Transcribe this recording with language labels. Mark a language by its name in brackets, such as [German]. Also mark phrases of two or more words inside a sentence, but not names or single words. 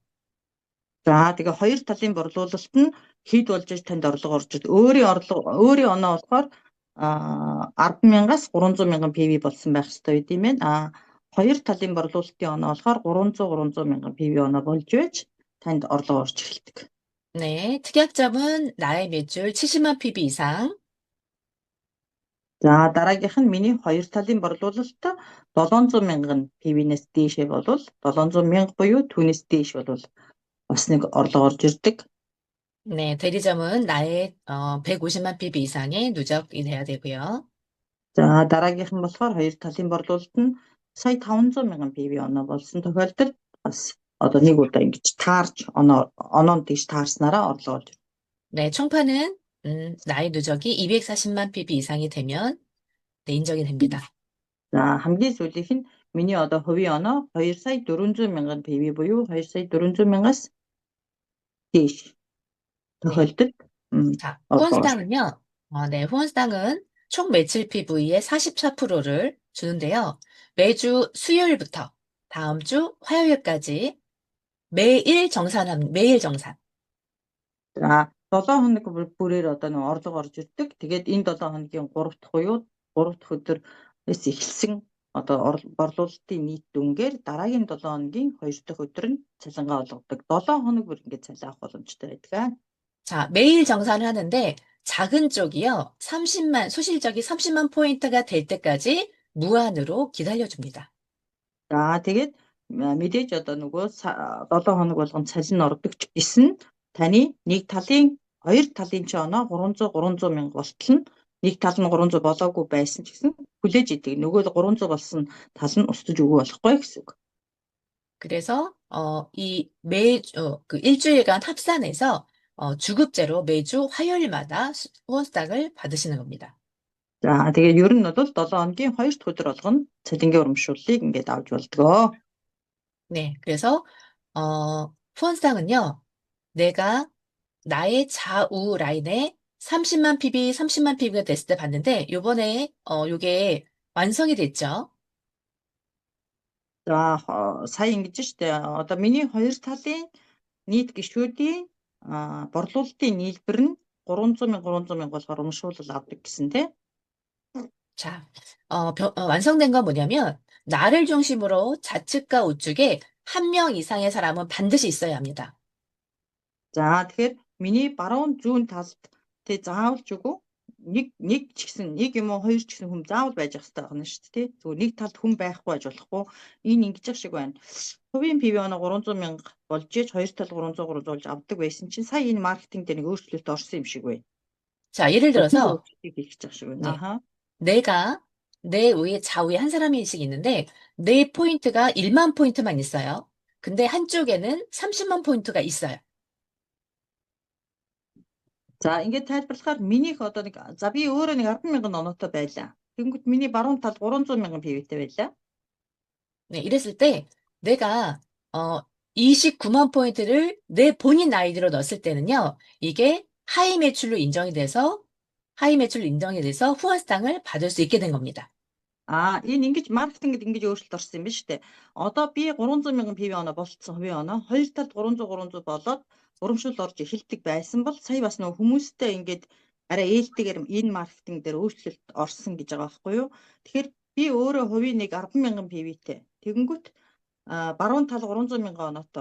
[Mongolian] За тэгээ хоёр талын борлуулалт нь хэд болж иж танд орлого орж ид. Өөрийн оноо болохоор 10,000-аас 300,000 PV болсон байх ёстой үед юм байна. Хоёр талын борлуулалтын оноо болохоор 300,000 PV оноо болж байж танд орлого орж эхэлдэг. [Korean] 네, 특약점은 나의 매출 70만 PB 이상, [Mongolian] За дараагийнх нь миний хоёр талын борлуулалт 700,000 PV-нээс дээшээ болвол 700,000 буюу түүнээс дээш болвол бас нэг орлого орж ирдэг. [Korean] 네, 대리점은 나의 150만 PB 이상의 누적이 돼야 되고요. [Mongolian] За дараагийнх нь болохоор хоёр талын борлуулалт нь сая 500,000 PV оноо болсон тохиолдолд бас одоо нэг удаа ингэж таарч оноонд тийш таарснараа орлого орж ирдэг. [Korean] 네, 총판은 나의 누적이 240만 PB 이상이 되면 네, 인정이 됩니다. [Mongolian] За хамгийн сүүлийнх нь миний одоо хувийн оноо 2,400,000 PV буюу 2,400,000-аас дээш тохиолдолд [Korean] 자, [Mongolian] орлого орж [Korean] 후원수당은요, 네, 후원수당은 총 매출 PV의 44%를 주는데요. 매주 수요일부터 다음 주 화요일까지 매일 정산. [Mongolian] За 7 хоног бүрээр одоо нэг орлого орж ирдэг. Тэгээд энэ 7 хоногийн 3 дахь буюу 3 дахь өдрөөс эхэлсэн одоо борлуулалтын нийт дүнгээр дараагийн 7 хоногийн 2 дахь өдөр нь цалингаа олгодог. 7 хоног бүр ингээд цалин авах боломжтой байдаг. [Korean] 자, 매일 정산을 하는데 작은 쪽이요. 30만, 소실적이 30만 포인트가 될 때까지 무한으로 기다려줍니다. [Mongolian] За тэгээд мэдээж одоо нөгөө 7 хоног болгон цалин ордог ч гэсэн таны нэг талын хоёр талын ч оноо 300 мянга болтол нь нэг тал нь 300 болоогүй байсан ч гэсэн хүлээж идэг. Нөгөө л 300 болсон тал нь устж өгөө болохгүй гэсэн үг. [Korean] 그래서 그 일주일간 합산해서 주급제로 매주 화요일마다 후원스탁을 받으시는 겁니다. [Mongolian] За тэгээд ер нь бол 7 хоногийн 2 дахь өдөр болгоно цалингийн урамшууллыг ингээд авч болдгоо. [Korean] 네, 그래서 후원스탁은요, 내가 나의 좌우 라인에 30만 PB가 됐을 때 봤는데 요번에 요게 완성이 됐죠. [Mongolian] За сая ингэж штэ одоо миний хоёр талын нийт гишүүдийн борлуулалтын нийлбэр нь 300 мянга болохоор урамшуулал авдаг гэсэн тий. [Korean] 자, 완성된 건 뭐냐면 나를 중심으로 좌측과 우측에 한 명 이상의 사람은 반드시 있어야 합니다. [Mongolian] За тэгэхээр миний баруун зүүн талд тий заавал ч үгүй нэг ч гэсэн нэг юм уу хоёр ч гэсэн хүн заавал байж ах хэрэгтэй байна шүү дээ тий. Зүгээр нэг талд хүн байхгүй байж болохгүй. Энэ ингэж ах шиг байна. Хувийн PV оноо 300 мянга болж иж хоёр тал 300 болж авдаг байсан чинь сая энэ маркетинг дээр нэг өөрчлөлт орсон юм шиг байна. [Korean] 자, 예를 들어서 [Mongolian] өөрчлөлтийг хийх гэж ах шиг байна. [Korean] 네. 아하. 내가 내 좌우에 한 사람씩 있는데 내 포인트가 1만 포인트만 있어요. 근데 한쪽에는 30만 포인트가 있어요. [Mongolian] За ингээд тайлбарлахаар минийх одоо нэг за би өөрөө нэг 10 мянган оноотой байлаа. Тэнгүүт миний баруун тал 300 мянган PV-тэй байлаа. [Korean] 네, 이랬을 때 내가 29만 포인트를 내 본인 아이디로 넣었을 때는요. 이게 하이 매출로 인정이 돼서 후원스탕을 받을 수 있게 된 겁니다. [Mongolian] Энэ ингэж маркетингд ингэж өөрчлөлт орсон юм байна шүү дээ. Одоо би 300 мянган PV оноо болцсон хувийн оноо хоёр талд 300 болоод урамшуул орж эхэлдэг байсан бол сая бас нөгөө хүмүүстэй ингээд арай ээлтэйгээр энэ маркетинг дээр өөрчлөлт орсон гэж байгаа байхгүй юу? Тэгэхээр би өөрөө хувийн нэг 10 мянган PV-тэй. Тэгэнгүүт баруун тал 300 мянган оноотой.